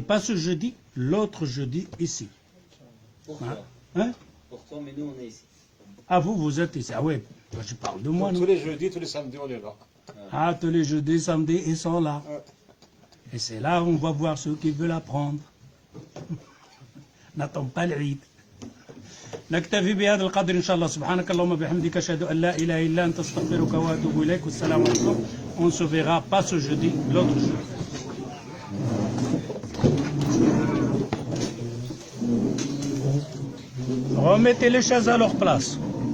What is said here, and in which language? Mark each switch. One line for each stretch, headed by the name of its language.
French: Pas ce jeudi, l'autre jeudi ici. Pour toi. Hein? Pour toi, mais nous, on est ici. Ah, vous êtes ici. Ah ouais, je parle de moi, non? Tous les jeudis, tous les samedis, on est là. Ah, tous les jeudis, samedis, ils sont là. Et c'est là où on va voir ceux qui veulent apprendre. N'attends pas l'Eid.
Arabic: نكتفي بهذا القدر إن شاء الله سبحانك اللهم وبحمدك أشهد أن لا إله إلا أنت أستغفرك وأتوب إليك والسلام عليكم.
French: On se verra pas ce jeudi, l'autre jeudi. Remettez les chaises à leur place.